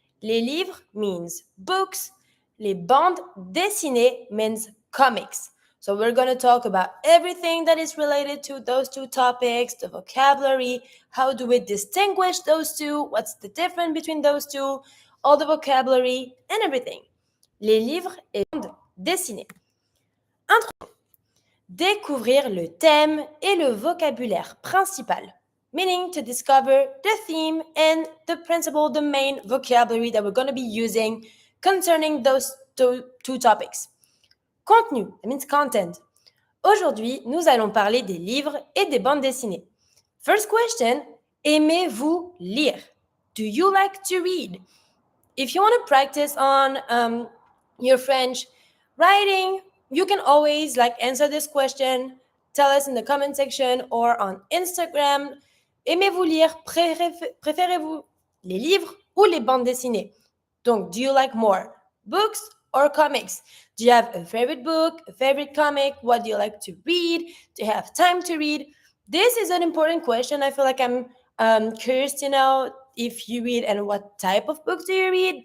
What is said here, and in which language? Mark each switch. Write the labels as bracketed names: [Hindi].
[French] Les livres [English] means books, [French] les bandes dessinées [English] means comics. So we're going to talk about everything that is related to those two topics, the vocabulary, how do we distinguish those two, what's the difference between those two, all the vocabulary and everything. [French] Les livres et bandes dessinées. Introduction. Découvrir le thème et le vocabulaire principal, [English] meaning to discover the theme and the principle, the main vocabulary that we're going to be using concerning those two topics. Contenu, that means content. [French] Aujourd'hui, nous allons parler des livres et des bandes dessinées. [English] First question, [French] aimez-vous lire? [English] Do you like to read? If you want to practice on your French writing, you can always answer this question. Tell us in the comment section or on Instagram. [French] Aimez-vous lire? Préférez-vous les livres ou les bandes dessinées? [English] Donc, do you like more books or comics? Do you have a favorite book, a favorite comic? What do you like to read? Do you have time to read? This is an important question. I feel like I'm curious to know if you read and what type of books do you read?